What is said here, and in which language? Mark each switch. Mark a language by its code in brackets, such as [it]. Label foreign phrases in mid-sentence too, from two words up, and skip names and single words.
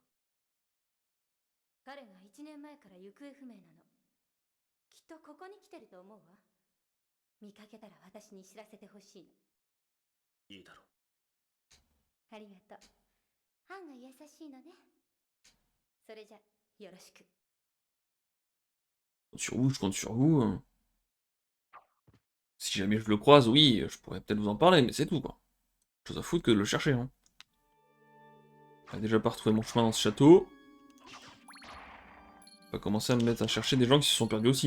[ja] 彼が1年前から行方不明なの。きっとここに来てると思うわ。見かけたら私に知らせてほしいの。いいだろありがとう。ハンが優しいのね。それじゃ、よろしく。 [fr] Sur vous, je compte sur vous. Si jamais je le croise, oui, je pourrais peut-être vous en parler, mais c'est tout, quoi. Chose à foutre que de le chercher, hein. J'ai déjà pas retrouvé mon chemin dans ce château. On va commencer à me mettre à chercher des gens qui se sont perdus aussi.